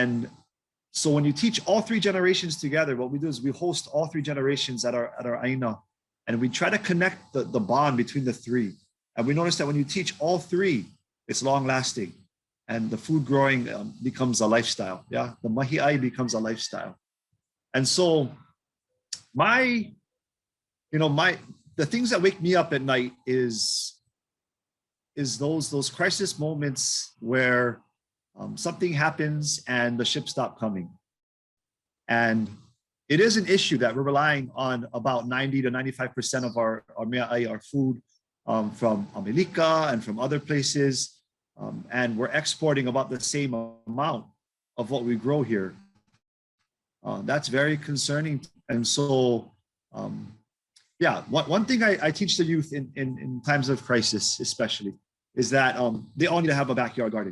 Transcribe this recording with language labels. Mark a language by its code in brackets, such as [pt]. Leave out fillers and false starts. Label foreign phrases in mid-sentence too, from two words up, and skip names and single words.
[en] And So when you teach all three generations together, what we do is we host all three generations at our aina, and we try to connect the bond between the three. And we notice that when you teach all three, it's long lasting, and the food growing becomes a lifestyle. Yeah, the mahiʻai becomes a lifestyle. And so the things that wake me up at night is those crisis moments where something happens and the ship stopped coming. And it is an issue that we're relying on about 90 to 95% of our mahiʻai, our food, from America and from other places. And we're exporting about the same amount of what we grow here. That's very concerning. And so, yeah, one thing I teach the youth in times of crisis, especially, is that they all need to have a backyard garden.